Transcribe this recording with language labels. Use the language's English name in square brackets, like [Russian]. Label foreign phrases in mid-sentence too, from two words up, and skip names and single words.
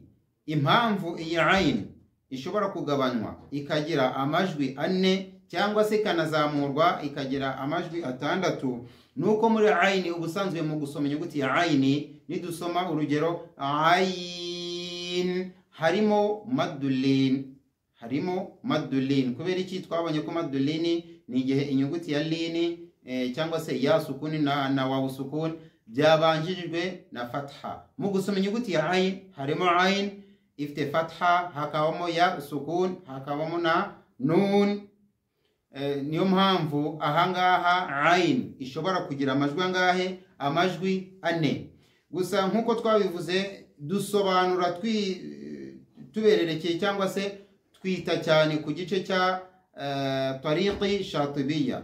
[Kinyarwanda] Impamvu iyi ayn ishobora kugabanywa ikagira amajwi ane cyangwa se ikanazamurwa ikagira amajwi atandatu, nuko muri ayn ubusanzwe mu gusoma inyuguti ya ayn nidusoma urugero ayn harimo maddulin, harimo maddulin. Kubera iki twabonye ko maddulin ni igihe inyuguti ya lin cyangwa se ya sukuni na wawu sukuni byabanjirijwe na fatha. Mu gusoma inyuguti ya ayn harimo ayn ifite fatha, hakabamo ya sukun, hakabamo na nun. Niyo mpamvu ahangaha ayn ishobora kugira amajwi angahe? Amajwi ane. Gusa nkuko twabivuze dusobanura tubererekeye cyangwa se twita cyane ku gice cya [Arabic] tariqi shatibiyya.